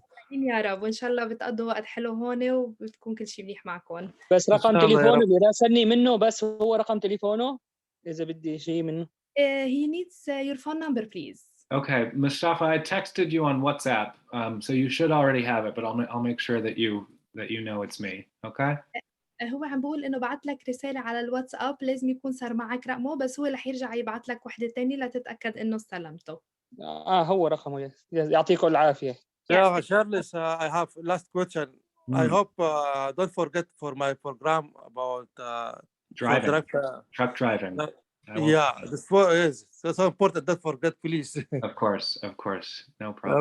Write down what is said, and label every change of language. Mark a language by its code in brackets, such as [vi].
[ar] يا رب وإن شاء الله بتقضوا وقت حلو هون وبتكون كل شيء منيح معكم. بس رقم تليفونه بيراسلني منه بس هو رقم تليفونه إذا بدي شيء منه. [en] He needs your phone number please. Okay, Mustafa, I texted you on WhatsApp, so you should already have it, but I'll make sure that you know it's me. Okay? [ar] هو عم بقول إنه بعت لك رسالة على الواتساب لازم يكون صار معك رقمه بس هو رح يرجع يبعت لك وحدة تانية لتتأكد إنه استلمته. هو رقمه يعطيكم العافية. [en] Yeah, Charles, I have last question. I hope don't forget for my program about driving, truck driving. Yeah, this is so important. Don't forget, please. Of course, no problem.